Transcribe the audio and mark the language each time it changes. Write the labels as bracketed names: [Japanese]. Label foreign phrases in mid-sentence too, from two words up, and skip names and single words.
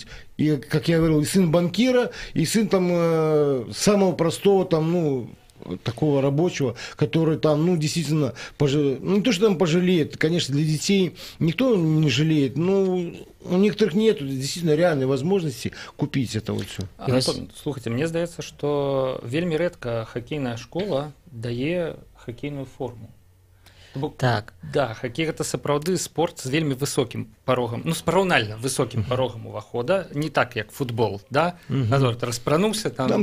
[Russian] И, как я говорил, и сын банкира, и сын там самого простого там, ну, такого рабочего, который там, ну, действительно, ну, не то, что там пожалеет, конечно, для детей никто не жалеет, но у некоторых нет действительно реальной возможности купить это вот все. [Belarusian] Антон, слухайте, мне здаецца, што вельмі рэдка хакейная школа дае хакейную форму. Так. Да, хакей гэта сапраўды спорт з вельмі высокім парогам, ну, параўнальна высокім парогам увахода, не так як футбол, да? Наоборот, распрануўся там